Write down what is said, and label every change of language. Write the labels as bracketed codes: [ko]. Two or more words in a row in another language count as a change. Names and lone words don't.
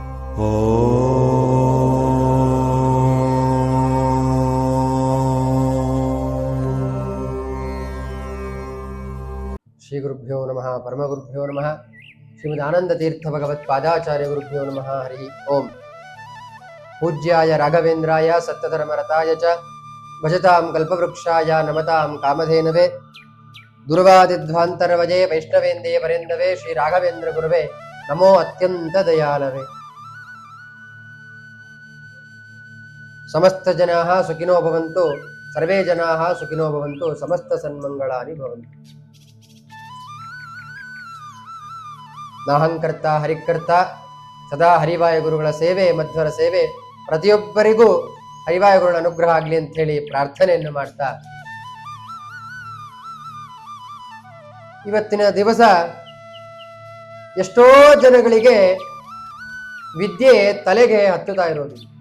[sa] ಶ್ರೀ ಗುರುಭ್ಯೋ ನಮಃ ಪರಮಗುರುಭ್ಯೋ ನಮಃ ಶ್ರೀಮದ್ ಆನಂದ ತೀರ್ಥ ಭಗವತ್ ಪಾದಾಚಾರ್ಯ ಗುರುಭ್ಯೋ ನಮಃ ಹರಿ ಓಂ. ಪೂಜ್ಯಾಯ ರಾಘವೇಂದ್ರಾಯ ಸತ್ಯಧರ್ಮರತಾಯ ಚ ಭಜತಾಂ ಕಲ್ಪವೃಕ್ಷಾಯ ನಮತಾಂ ಕಾಮಧೇನವೇ ದುರ್ವಾದಿಧ್ವಾಂತರವಜೇ ವೈಷ್ಣವೇಂದೇ ವರೇಂದವೇ ಶ್ರೀ ರಾಘವೇಂದ್ರ ಗುರುವೇ ನಮೋ ಅತ್ಯಂತ ದಯಾಲವೇ. ಸಮಸ್ತ ಜನಾಃ ಸುಖಿನೋ ಭವಂತು, ಸರ್ವೇ ಜನಾಃ ಸುಖಿನೋ ಭವಂತು, ಸಮಸ್ತ ಸನ್ಮಂಗಳಾನಿ ಭವಂತು. ನಾಹಂಕರ್ತ ಹರಿಕರ್ತ [kn] ಸದಾ ಹರಿವಾಯ ಗುರುಗಳ ಸೇವೆ, ಮಧ್ವರ ಸೇವೆ, ಪ್ರತಿಯೊಬ್ಬರಿಗೂ ಹರಿವಾಯ ಗುರುಗಳ ಅನುಗ್ರಹ ಆಗಲಿ ಅಂತ ಹೇಳಿ ಪ್ರಾರ್ಥನೆಯನ್ನು ಮಾಡ್ತಾ, ಇವತ್ತಿನ ದಿವಸ ಎಷ್ಟೋ ಜನಗಳಿಗೆ ವಿದ್ಯೆ ತಲೆಗೆ ಹತ್ತುತ್ತಾ ಇರೋದು.